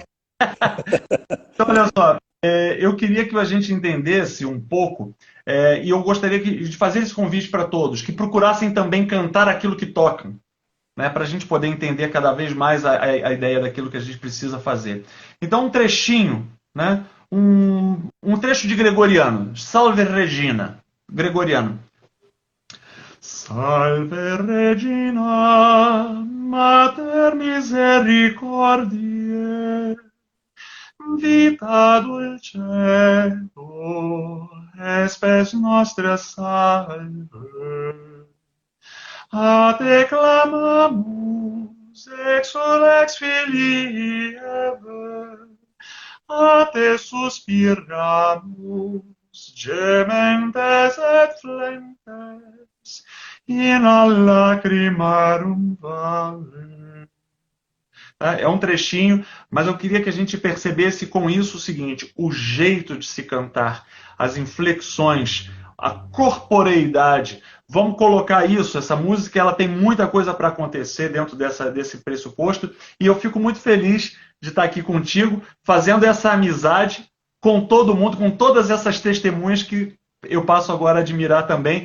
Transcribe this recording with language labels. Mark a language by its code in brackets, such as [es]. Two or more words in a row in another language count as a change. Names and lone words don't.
[pt] Então, olha só, eu queria que a gente entendesse um pouco, e eu gostaria de fazer esse convite para todos, que procurassem também cantar aquilo que tocam, né, para a gente poder entender cada vez mais a ideia daquilo que a gente precisa fazer. Então, um trechinho, né, um trecho de Gregoriano, Salve Regina, Gregoriano. [la] Salve Regina, Mater Misericordiae, vita dulcedo, espes nostra salve. A te clamamus, exulex filii Eve, a te suspiramus, gementes et flentes, in a lacrimarum vale. [pt] É um trechinho, mas eu queria que a gente percebesse com isso o seguinte: o jeito de se cantar, as inflexões, a corporeidade. Vamos colocar isso, essa música ela tem muita coisa para acontecer dentro desse pressuposto, e eu fico muito feliz de estar aqui contigo, fazendo essa amizade com todo mundo, com todas essas testemunhas que eu passo agora a admirar também.